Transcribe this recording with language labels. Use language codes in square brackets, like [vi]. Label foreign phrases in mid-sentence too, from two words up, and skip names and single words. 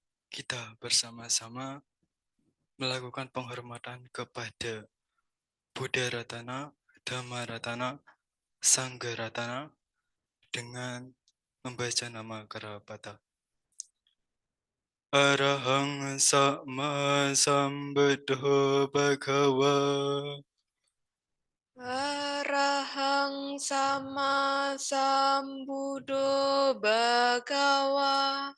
[id] kita bersama-sama melakukan penghormatan kepada [pi] Buddha Ratana, Dhamma Ratana, Sangha Ratana [id] dengan membaca nama Karapata. [pi] Arahang Sama Sambuddho Bhagava Arahang sama sambuddho bhagawa.